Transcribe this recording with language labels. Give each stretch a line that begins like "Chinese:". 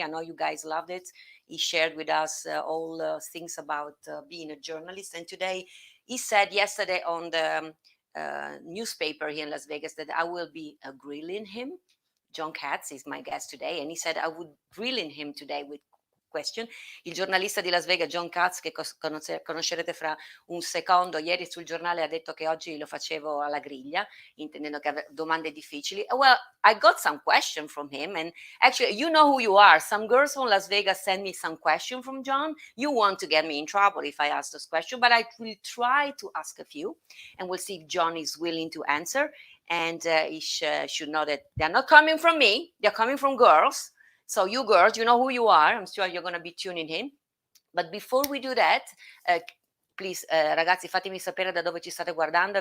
English: I know you guys loved it. He shared with us all things about being a journalist. And today he said yesterday on the newspaper here in Las Vegas that I will be grilling him. John Katz is my guest today, and he said I would grill him today with question.
Italian: Il giornalista di Las Vegas, John Katz, che conoscerete fra un secondo, ieri sul giornale ha detto che oggi lo facevo alla griglia, intendendo che aveva domande difficili.
English: Well, I got some question from him, and actually, you know who you are. Some girls from Las Vegas send me some question from John. You want to get me in trouble if I ask this question, but I will try to ask a few, and we'll see if John is willing to answer. And he should know that they're not coming from me, they're coming from girls. So you girls, you know who you are. I'm sure you're going to be tuning in. But before we do that, please,
Italian: ragazzi, fatemi sapere da dove ci state guardando.